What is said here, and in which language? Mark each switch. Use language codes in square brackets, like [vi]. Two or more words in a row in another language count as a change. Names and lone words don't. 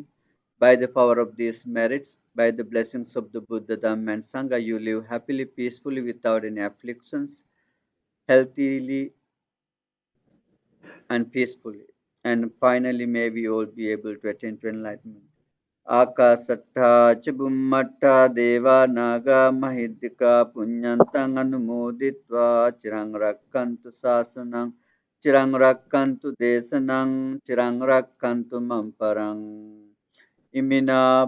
[en] By the power of these merits, by the blessings of the Buddha, Dhamma, and Sangha, you live happily, peacefully, without any afflictions, healthily, and peacefully. And finally, may we all be able to attain to enlightenment. [pi] Akasattha ca Bhummatta Deva Naga Mahidika Punyantang Anumoditva Chirang Rakkantu Sasanang Chirang Rakkantu Desanang Chirang Rakkantu Mamparang Imina